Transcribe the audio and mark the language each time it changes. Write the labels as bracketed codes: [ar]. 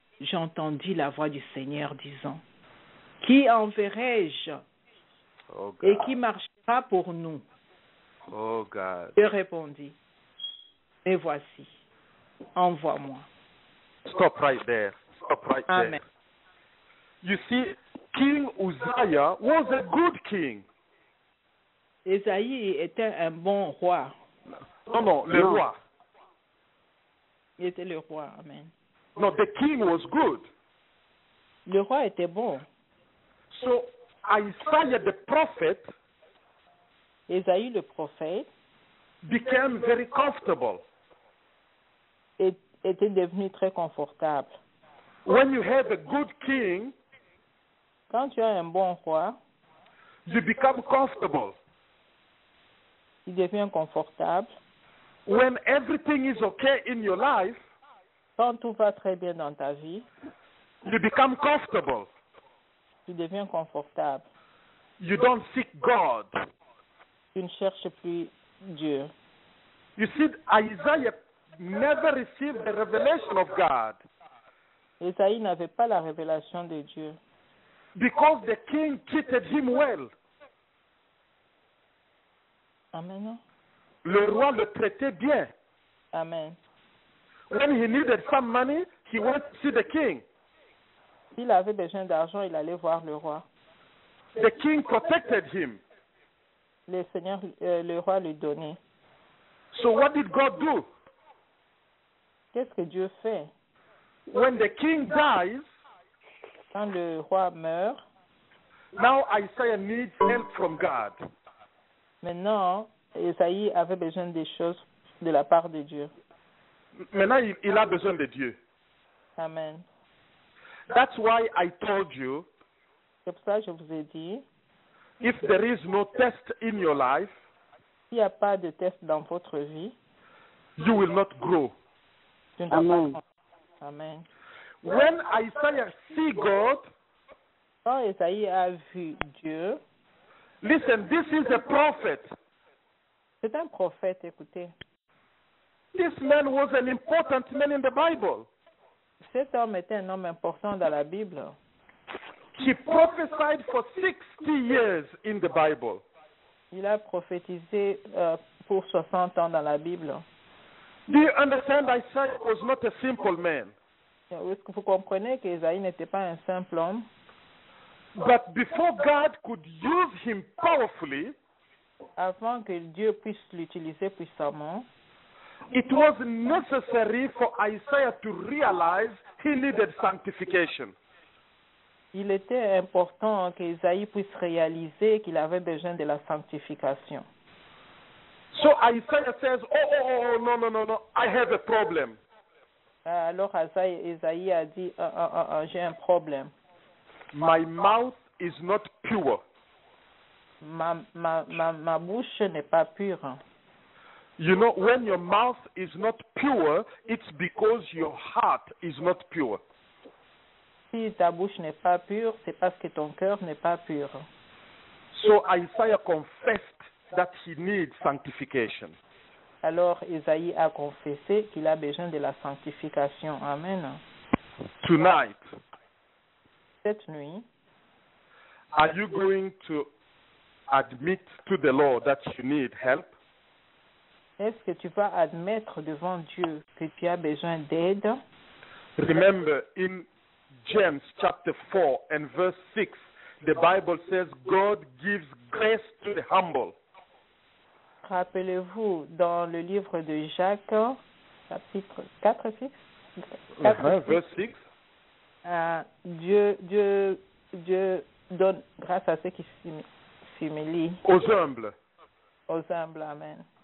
[fr] J'entendis la voix du Seigneur disant, « Qui enverrai-je Oh et [en] God. [fr] qui marchera pour nous ?» [en] Oh God. [fr] Je répondis, « Me voici, envoie-moi. » [en] Stop right there. Stop right Amen. there. You see, King Uzziah was a good king. [fr] Ésaïe était un bon roi. [en] No, le No. [fr] roi. Il était le roi. Amen. [en] No, the king was good. [fr] Le roi était bon. [en] So Isaiah the prophet [fr] Ésaïe le prophète [en] became very comfortable. [fr] était devenu très confortable. [en] When you have a good king, [fr] Quand tu as un bon roi, [en] you become comfortable. [fr] il devient confortable. [en] When everything is okay in your life, [fr] Quand tout va très bien dans ta vie, [en] You become comfortable. [fr] Tu deviens confortable. [en] You don't seek God. [fr] Tu ne cherches plus Dieu. [en] You see, Isaiah never received the revelation of God [fr] Ésaïe n'avait pas la révélation de Dieu [en] because the king treated him well. Amen. [fr] Le roi le traitait bien. Amen. [en] When he needed some money, he went to see the king. [fr] S'il avait besoin d'argent, il allait voir le roi. [en] The king protected him. [fr] Le roi lui donnait. [en] So what did God do? [fr] Qu'est-ce que Dieu fait? [en] When the king dies, [fr] Quand le roi meurt, [en] now Isaiah needs help from God. [fr] maintenant, Ésaïe avait besoin des choses de la part de Dieu. Maintenant, il a besoin de Dieu. Amen. [en] That's why I told you, [fr] C'est pour ça que je vous ai dit, [en] if there is no test in your life, [fr] s'il n'y a pas de test dans votre vie, [en] you will not grow. [fr] tu ne vas Amen. pas. Amen. [en] When Isaiah see God, [fr] Quand Ésaïe a vu Dieu, [en] listen, this is a prophet. [fr] c'est un prophète, écoutez. [en] This man was an important man in the Bible. [fr] Cet homme était un homme important dans la Bible. [en] He prophesied for 60 years in the Bible. [fr] Il a prophétisé pour 60 ans dans la Bible. [en] Do you understand? Isaiah was not a simple man. [fr] Est-ce que vous comprenez qu'Ésaïe n'était pas un simple homme? [en] But before God could use him powerfully, [fr] Avant que Dieu puisse l'utiliser puissamment, [en] it was necessary for Isaiah to realize he needed sanctification. [fr] il était important qu'Ésaïe puisse réaliser qu'il avait besoin de la sanctification. [en] So Isaiah says, oh, no, I have a problem. [fr] Alors Ésaïe a dit, j'ai un problème. [en] My mouth is not pure. [fr] Ma bouche n'est pas pure. [en] You know, when your mouth is not pure, it's because your heart is not pure. [fr] Si ta bouche n'est pas pure, c'est parce que ton cœur n'est pas pur. [en] So Isaiah confessed that he needs sanctification. [fr] Alors Ésaïe a confessé qu'il a besoin de la sanctification. Amen. [en] Tonight, [fr] Cette nuit, [en] are you going to admit to the Lord that you need help? [fr] est-ce que tu vas admettre devant Dieu que tu as besoin d'aide? [en] Remember, in James chapter 4 and verse 6, the Bible says God gives grace to the humble. [fr] Rappelez-vous, dans le livre de Jacques, chapitre 4, 6? [en] Verse 6. [fr] Dieu donne grâce à ceux qui s'humilient. Aux humbles. Aux humbles, amen.